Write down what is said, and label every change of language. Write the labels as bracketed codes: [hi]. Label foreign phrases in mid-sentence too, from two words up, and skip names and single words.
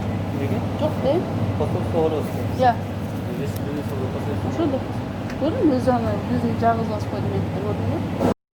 [ky] Неге? Жок да? Посольство Ороско. [ru] Я. Если бы не было посольства. [ky] Ошо да. Көрдүңбү өзү аны биздин жагыбыз басып койду мен көрдүм да.